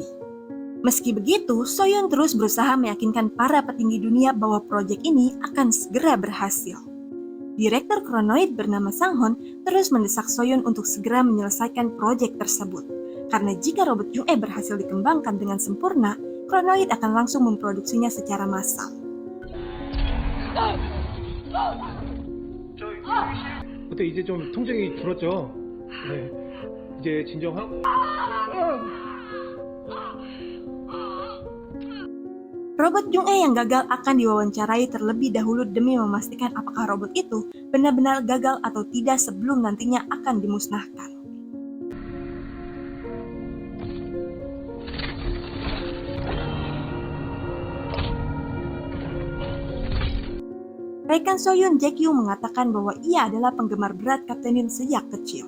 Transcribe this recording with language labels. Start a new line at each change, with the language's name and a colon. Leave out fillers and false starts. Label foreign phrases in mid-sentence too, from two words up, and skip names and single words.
Indonesian: Meski begitu, So-yoon terus berusaha meyakinkan para petinggi dunia bahwa proyek ini akan segera berhasil. Direktur Kronoid bernama Sang-hon terus mendesak So-yoon untuk segera menyelesaikan proyek tersebut. Karena jika robot Jung-e berhasil dikembangkan dengan sempurna, Kronoid akan langsung memproduksinya secara massal.
Korean: 그때 이제 좀 통증이 줄었죠. 네, 이제 진정하고.
Indonesian: Robot Jung-e yang gagal akan diwawancarai terlebih dahulu demi memastikan apakah robot itu benar-benar gagal atau tidak sebelum nantinya akan dimusnahkan. Rekan So-yoon, Jae Kyu, mengatakan bahwa ia adalah penggemar berat Kapten Yoon sejak kecil.